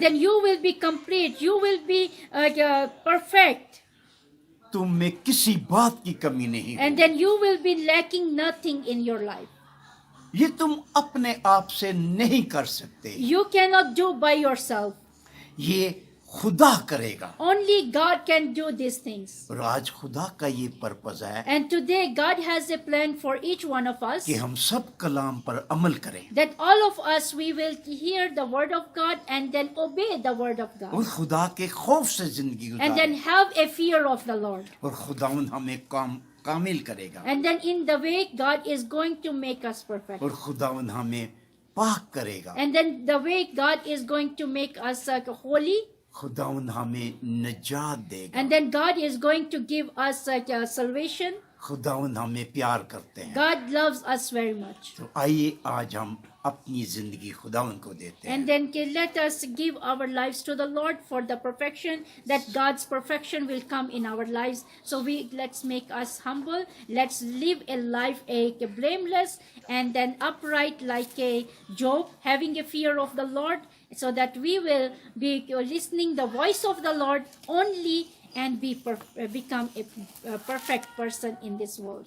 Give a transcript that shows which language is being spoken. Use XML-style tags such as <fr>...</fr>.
<en>then you will be complete, you will be perfect,</en> <hi>तुम में किसी बात की कमी नहीं</hi> <en>and</en> <hi>होगी।</hi> <en>then you will be lacking nothing in your life.</en> <hi>ये तुम अपने आप से नहीं कर सकते,</hi> <en>You cannot do by yourself.</en> <hi>ये खुदा करेगा।</hi> <en>Only God can do these things.</en> <hi>और आज खुदा का ये पर्पस है</hi> <en>And today God has a plan for each one of us,</en> <hi>कि हम सब कलाम पर अमल करें</hi> <en>that all of us we will hear the word of God and then obey the word of</en> <hi>और</hi> <en>God,</en> <hi>खुदा के खौफ से जिंदगी</hi> <en>and then</en> <hi>गुजारें</hi> <en>have a fear of the Lord.</en> <hi>और खुदावंद हमें कामिल करेगा</hi> <en>And then in the way God is going to make us perfect.</en> <hi>और खुदावंद हमें पाक करेगा।</hi> <en>And then the way God is going to make us holy.</en> <hi>खुदावंद हमें निजात देगा।</hi> <en>And then God is going to give us salvation.</en> <hi>खुदावंद हमें प्यार करते हैं।</hi> <en>God loves us very much.</en> <hi>तो आइए आज हम अपनी जिंदगी खुदावंद को देते हैं।</hi> <en>And then let us give our lives to the Lord for the perfection, that God's perfection will come in our lives. So let's make us humble. Let's live a life a blameless and then upright like a Job, having a fear of the Lord, so that we will be listening the voice of the Lord only and become a perfect person in this world.</en>